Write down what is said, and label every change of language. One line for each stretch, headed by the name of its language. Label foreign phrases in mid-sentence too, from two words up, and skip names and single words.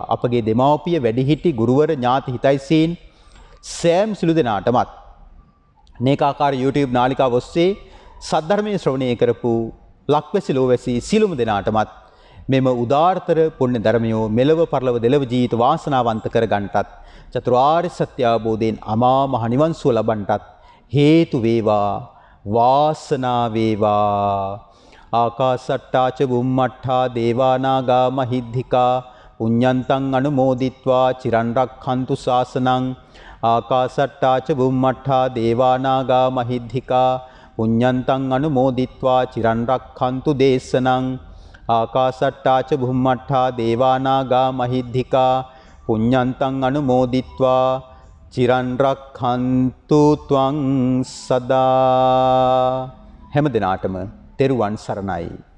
Sinhala: අපගේ දෙමාපිය වැඩිහිටි ගුරුවර ඥාති හිතයිසීන් සෑම සිළු දෙනාටමත් නේකාකාර YouTube නාලිකාව ඔස්සේ සද්ධර්මයේ ශ්‍රවණය කරපු ලක්වැසි ලෝවැසි සිළුම දෙනාටමත් මෙම උදාාරතර පුණ්‍ය ධර්මයෝ මෙලව පරලව දෙලව ජීවිත වාසනාවන්ත කර ගන්නටත් චතුරාර්ය සත්‍ය අවබෝධයෙන් අමා මහ නිවන් සුව ලබන්නටත් හේතු වේවා වාසනා වේවා.
Pali: ආකාසට්ටා ච බුම්මට්ඨා දේවා නාග මහිද්దికා පුඤ්ඤන්තං අනුමෝදිත්වා චිරන් රක්ඛන්තු ශාසනං. ආකාසට්ටා ච බුම්මට්ඨා දේවා නාග මහිද්దికා පුඤ්ඤන්තං අනුමෝදිත්වා චිරන් රක්ඛන්තු දේශනං. ආකාසට්ටා ච බුම්මට්ඨා දේවා නාග මහිද්దికා පුඤ්ඤන්තං අනුමෝදිත්වා චිරන් රක්ඛන්තු ත්වං සදා.
Sinhala: හැම දිනාටම තෙරුවන් සරණයි.